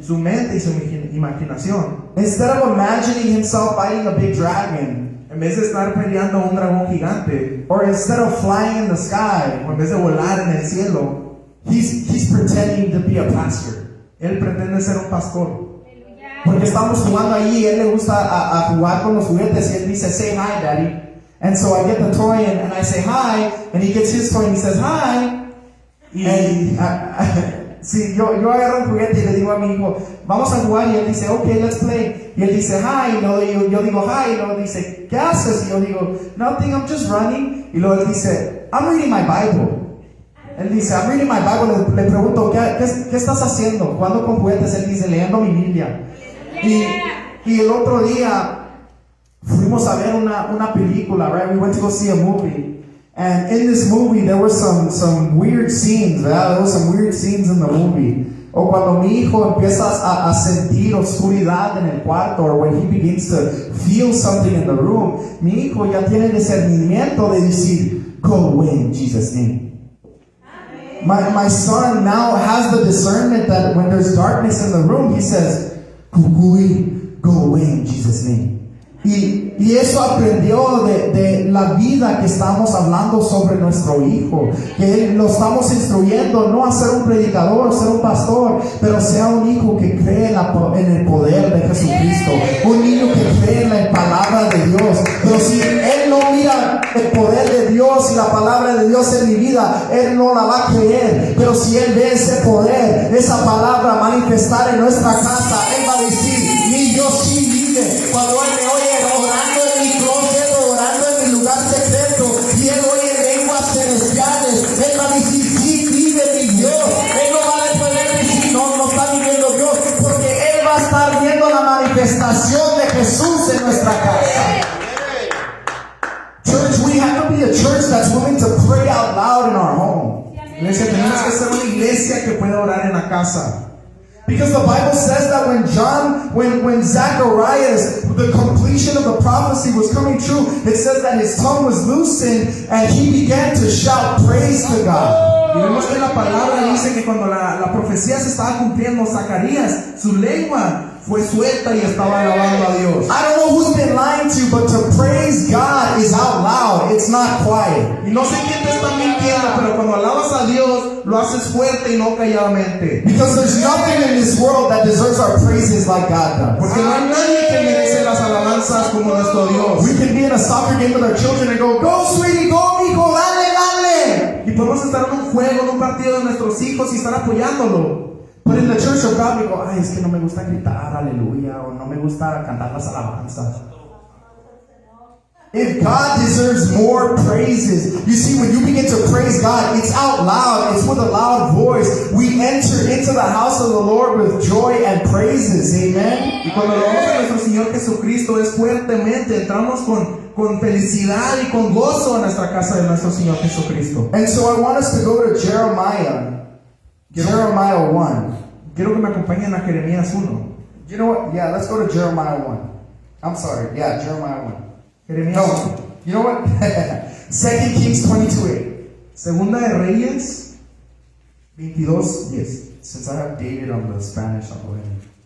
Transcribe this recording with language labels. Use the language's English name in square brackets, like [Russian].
[Spanish] su mente y su imaginación, [English] instead of imagining himself fighting a big dragon, [Spanish] en vez de estar peleando a un dragón gigante, [English] or instead of flying in the sky, [Spanish] o en vez de volar en el cielo, [English] he's pretending to be a pastor. [Spanish] Él pretende ser un pastor. Porque estamos jugando ahí, él le gusta a jugar con los juguetes y él dice, [English] say hi, daddy. And so I get the toy and I say hi, and he gets his toy and he says hi. [Spanish] And sí, yo agarro un juguete y le digo a mi hijo, vamos a jugar, y él dice, [English] okay, let's play. [Spanish] Y él dice, hi, y luego yo digo, hi, y luego dice, ¿qué haces? Y yo digo, [English] nothing, I'm just running. [Spanish] Y luego él dice, [English] I'm reading my Bible. [Spanish] Él dice, [English] I'm reading my Bible. [Spanish] Le pregunto, ¿qué estás haciendo? ¿Cuándo con juguetes? Él dice, leyendo mi Biblia. Y el otro día fuimos a ver una película, right? [English] We went to go see a movie. And in this movie, there were some weird scenes, ¿verdad? There were some weird scenes in the movie. [Spanish] O cuando mi hijo empieza a sentir oscuridad en el cuarto, [English] or when he begins to feel something in the room, [Spanish] mi hijo ya tiene discernimiento de decir, [English] go away in Jesus' name. My son now has the discernment that when there's darkness in the room, he says, go away in Jesus' name. [Spanish] Y eso aprendió de la vida que estamos hablando sobre nuestro hijo, que lo estamos instruyendo no a ser un predicador, ser un pastor, pero sea un hijo que cree en el poder de Jesucristo, un niño que cree en la palabra de Dios. Pero si él no mira el poder de Dios y la palabra de Dios en mi vida, él no la va a creer. Pero si él ve ese poder, esa palabra manifestar en nuestra casa, él va a decir, mi Dios sí vive. Cuando él me oye orando en mi closet, orando en mi lugar secreto, y él oye lenguas celestiales, él va a decir, sí vive mi Dios. Él no va a poder decir, no está viviendo Dios, porque él va a estar viendo la manifestación de Jesús en nuestra casa. [English] Church, we have to be a church that's willing to pray out loud in our home. [Spanish] Iglesia, tenemos que ser una iglesia que pueda orar en la casa. [English] Because the Bible says that when Zacharias, the completion of the prophecy was coming true, it says that his tongue was loosened and he began to shout praise to God. [Spanish] Y vemos que la palabra dice que cuando la profecía se estaba cumpliendo, Zacarías, su lengua fue suelta y estaba alabando a Dios. [English] I don't know who's been lying to you, but to praise God is out loud. It's not quiet. [Spanish] Y no sé quién te está mintiendo, pero cuando alabas a Dios, lo haces fuerte y no calladamente. [English] Because there's nothing in this world that deserves our praises like God does. [Spanish] Porque no hay nadie que merece las alabanzas como nuestro Dios. [English] We can be in a soccer game with our children and go sweetie, go mijo, [Spanish] dale, dale. Y podemos estar en un juego, en un partido de nuestros hijos y estar apoyándolo. [English] But in the church of God, we go, [Spanish] ay, es que no me gusta gritar, aleluya, o no me gusta cantar las alabanzas. [English] If God deserves more praises, you see, when you begin to praise God, it's out loud, it's with a loud voice. We enter into the house of the Lord with joy and praises, amen? [Spanish] Y cuando lo vamos a nuestro Señor Jesucristo es fuertemente, entramos con felicidad y con gozo a nuestra casa de nuestro Señor Jesucristo. [English] And so I want us to go to Jeremiah 1. [Spanish] Quiero que me acompañen a Jeremías 1. [English] You know what? Yeah, let's go to Jeremiah 1. I'm sorry. Yeah, Jeremiah 1. [Spanish] Jeremías No, 1. [English] you know what? 2 Kings 22:8. [Spanish] Segunda de Reyes 22:10. [English] Since I have David on the Spanish, I'll go ahead.